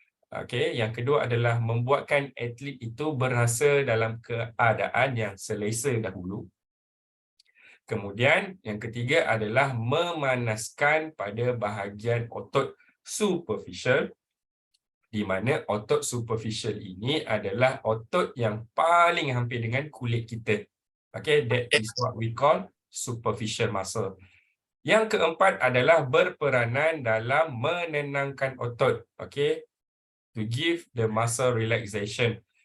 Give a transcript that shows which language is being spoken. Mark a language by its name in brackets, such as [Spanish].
[Malay] Okey, yang kedua adalah membuatkan atlet itu berasa dalam keadaan yang selesa dahulu. Kemudian yang ketiga adalah memanaskan pada bahagian otot superficial, di mana otot superficial ini adalah otot yang paling hampir dengan kulit kita. [English] Okay, that is what we call superficial muscle. [Malay] Yang keempat adalah berperanan dalam menenangkan otot. [English] Okay, to give the muscle relaxation.